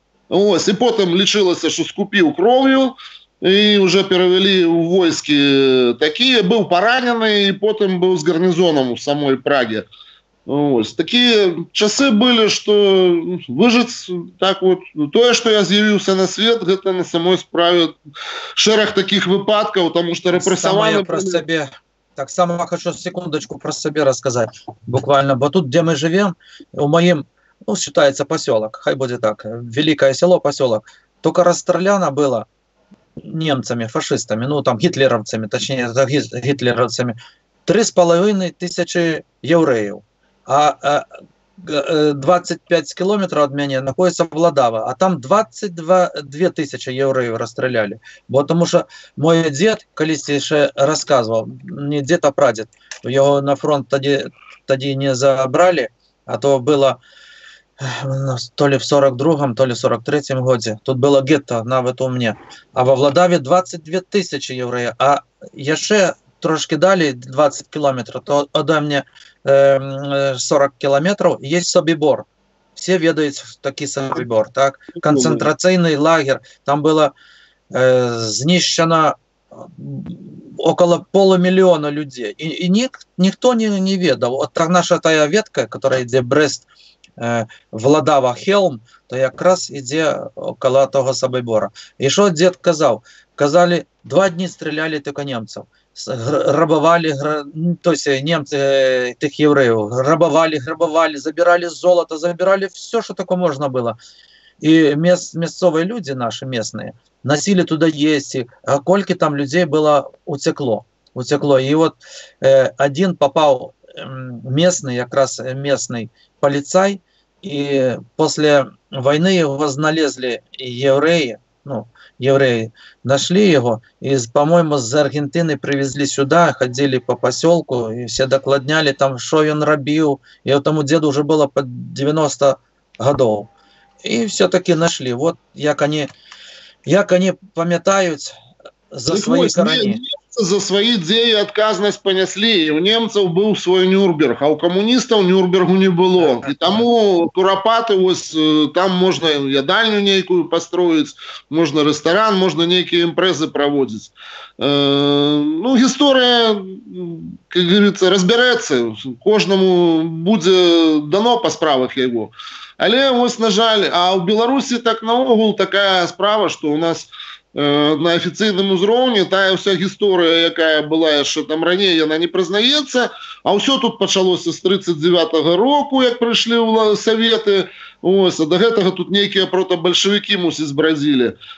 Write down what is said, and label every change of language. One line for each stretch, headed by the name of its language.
Belarusian: Ось, і потым лічылася, што скупіў кроўю, і уже перавялі ў войскі такія, быў паранены, і потым быў з гарнізонам у самой Праге. Ось. Такія часы былі, што выжыць так вот, тое, што я з'явіўся на свет, гэта на самой справе шэраг такіх выпадкаў, таму што рэпрэсаваны...
Russian: Так само хочу секундочку про себе рассказать, буквально, бо тут, где мы живем, у моим, ну, считается поселок, хай будет так, великое село, поселок, только расстреляно было немцами, фашистами, ну там гитлеровцами, точнее гитлеровцами, 3500 евреев, а 25 километров от меня находится Владава, а там 22 тысячи евреев расстреляли, потому что мой дед, колись еще рассказывал, не дед, а прадед, его на фронт тоді не забрали, а то было то ли в 42-м, то ли в 43-м году.
Ukrainian: Тут было гетто, навіть у мене. А во Владаві 22 тисячі євреїв. А ще трошки далі, 20 кілометрів, то ода мені 40 кілометрів, є Собібор. Всі ведають такий Собібор, так? Концентраційний лагерь. Там було знищено около 500 000 людей. И никто не ведал. Вот наша тая ветка, которая идет Брест, Владава, Хелм, то якраз іде около того Собибора. І що дід казав? Казали, 2 дні стріляли тільки німців. Грабували, тобто німці тих євреїв, грабували, забирали золото, забирали все, що таке можна було. І місцеві люди наші, місцеві, носили туди їсти, а скільки там людей було утекло. І от один попав, місцевий, якраз місцевий полицай,
Russian: и после войны его возналезли евреи, ну, евреи нашли его, и, по-моему, с Аргентины привезли сюда, ходили по поселку, и все докладняли там, что он робил, и этому деду уже было под 90 годов. И все-таки нашли. Вот, як они пам'ятають, за свои корни. Немцы за свои идеи отказность понесли. И у немцев был свой Нюрнберг, а у коммунистов Нюрнбергу не было. И тому Куропаты, там можно ядальню некую построить, можно ресторан, можно некие импрезы проводить. Ну, история, как говорится, разбереться. Кожному будет дано по справах его.
Belarusian: Але ось, на жаль, а у Беларуси так наогул такая справа, что у нас на афіцыйным узроўні тая вся гісторыя, якая была яшчэ там раней, яна не прызнаецца, а ўсё тут пачалося з 39-го року, як прыйшлі ў Саветы, ось, а да гэтага тут нейкія прота-бальшавікі, мусіць, бразілі.